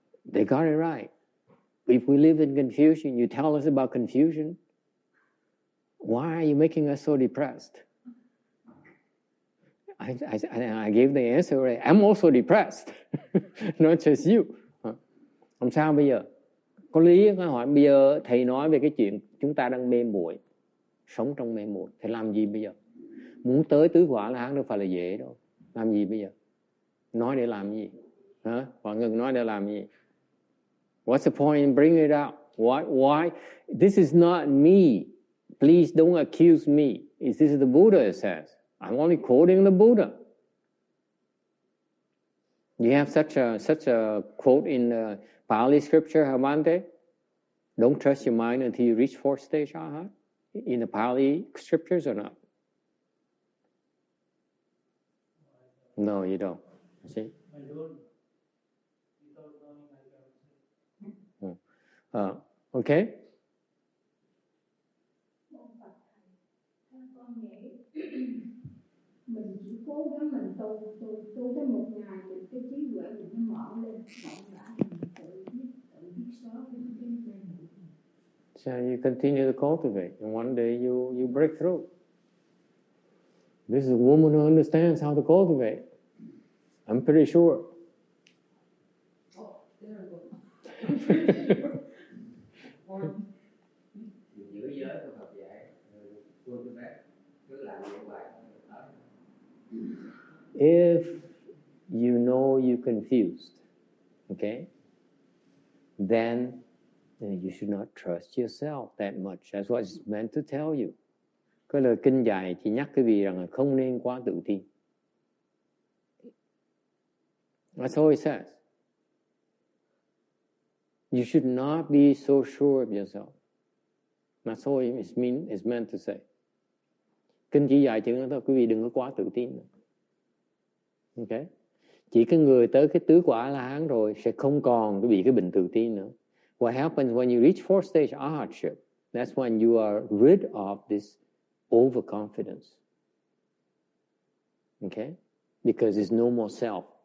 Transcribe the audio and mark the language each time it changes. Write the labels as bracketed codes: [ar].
[en] They got it right. If we live in confusion, you tell us about confusion, why are you making us so depressed? I gave the answer already. I'm also depressed. Not just you. [vi] Làm sao bây giờ? Có lý có hỏi bây giờ thầy nói về cái chuyện chúng ta đang mê muội, sống trong mê muội, thầy làm gì bây giờ? Muốn tới tứ quả La Hán đâu phải là dễ đâu. Làm gì bây giờ? Nói để làm gì? Hả? Mọi người nói để làm gì? [en] What's the point in bringing it out? Why? This is not me. Please don't accuse me. This is the Buddha says. I'm only quoting the Buddha. You have such a quote in Pali scripture, Bhante? Don't trust your mind until you reach fourth stage, in the Pali scriptures or not? No, you don't. See? I don't. Without knowing, I cannot say. Okay? [vi] Con Phật thầy, theo con nghĩ mình chỉ cố gắng mình tu tới một ngày mình cái trí huệ mình nó mở lên rộng rãi mình tự biết xóa cái [en] So you continue to cultivate, and one day you break through. This is a woman who understands how to cultivate. I'm pretty sure. Oh, there we go. [vi] Giữ giới của Phật dạy, cultivate, cứ làm như vậy. [en] If you know you're confused, okay, then you should not trust yourself that much. That's what it's meant to tell you. [vi] Cái lời kinh dạy chỉ nhắc quý vị rằng là không nên quá tự tin. [en] That's all it says. You should not be so sure of yourself. That's all it's meant to say. [vi] Kinh chỉ dạy chữ đó thôi, quý vị đừng có quá tự tin nữa. Okay? Chỉ cái người tới cái tứ quả La-hán rồi sẽ không còn bị cái bệnh tự tin nữa. [en] What happens when you reach fourth stage arhatship? That's when you are rid of this overconfidence. Okay? Because it's no more self.